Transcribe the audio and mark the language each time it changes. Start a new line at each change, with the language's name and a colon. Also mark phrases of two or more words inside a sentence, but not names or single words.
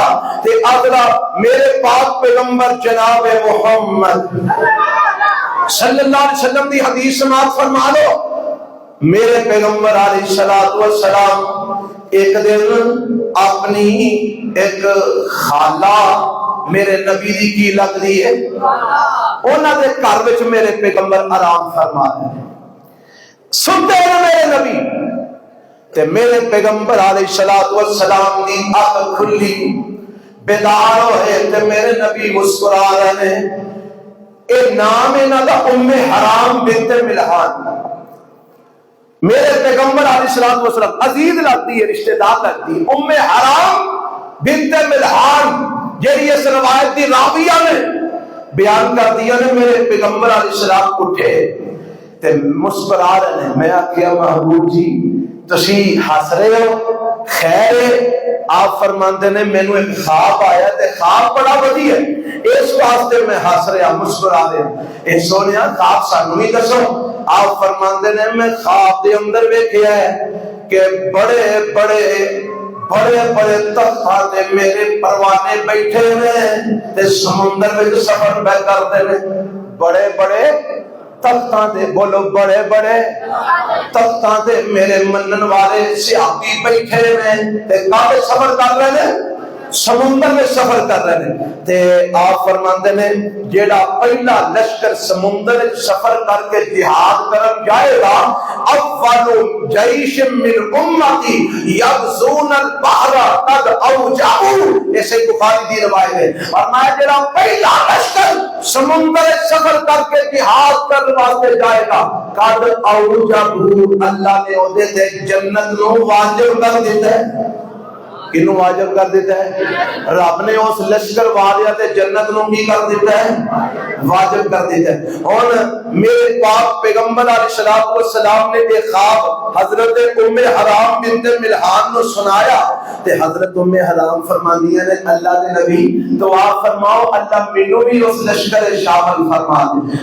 Punjabi: تے اگلا میرے پاک پیغمبر جناب محمد
Arabic: صلی اللہ علیہ وسلم
Punjabi: دی حدیث سماعت فرما لو۔ میرے پیغمبر
Arabic: علیہ الصلوۃ والسلام
Punjabi: ایک دن اپنی ایک خالہ میرے نبی دی کی لگ دی ہے، انہاں دے گھر وچ میرے پیغمبر آرام فرما رہے ہیں، سنتے ہیں میرے نبی تے میرے پیغمبر
Arabic: علیہ الصلوۃ والسلام
Punjabi: دی اکھ کھلی، بیدار ہوئے تے میرے نبی مسکرا رہے ہیں۔ اے نام انہاں دا ام حرام بنت ملحان۔ میرے پیغمبر
Arabic: علیہ الصلوۃ والسلام
Punjabi: عزیز لگتی ہے، رشتہ دار لگتی ہے، ام حرام بنت ملحان، جیڑی اس روایت دی راویہ نے بیان کر دیا نے۔ میرے پیغمبر
Arabic: علیہ السلام
Punjabi: اٹھے تے مسکرا رہے ہیں۔ میں آخیا محبوب جی تسی ہس رہے ہو، خیر ہے؟ آپ فرماندے نے مینوں ایک خواب آیا تے خواب بڑا وڈی ہے، اس واسطے میں ہس رہا مسکرا رہا۔ اے سونیا خواب سانوں بھی دسو۔ آپ فرماندے نے میں خواب دے اندر ویکھیا ہے کہ بڑے بڑے تختاں تے میرے پروانے بیٹھے نے تے سمندر وچ سفر پہ کرتے نے۔ بڑے بڑے تختاں تے، بولو بڑے بڑے تختاں تے میرے منن والے صحابی بیٹھے نے تے کافی سفر کر رہے ہیں،
Urdu: سمندر میں سفر کر رہے ہیں۔
Punjabi: تے آپ فرماندے نے جیڑا پہلا لشکر سمندر سفر کر کے جہاد کرن جائے گا،
Arabic: اول جیش من امتی یغزون البحر قد اوجعوا،
Punjabi: ایسے بخاری دی روایت ہے۔ اور میں جیڑا پہلا لشکر سمندر سفر کر کے جہاد کرنے واسطے جائے گا،
Arabic: قد اوجعوا،
Punjabi: اللہ نے اودے تے جنت نو واجب کر دیتا ہے۔ کنوں واجب کر دیتا ہے؟ رب نے اس لشکر والیاں تے جنت نو کی کر دیتا ہے؟ واجب کر دیتا ہے۔ اور میرے پاک پیغمبر
Arabic: علیہ السلام
Punjabi: نے ایک خواب حضرت ام حرام بنت ملحان نو سنایا تے حضرت ام حرام فرماندیاں نے اللہ دے نبی دعا فرماؤ اللہ مینوں بھی اس لشکر شامل فرما دے۔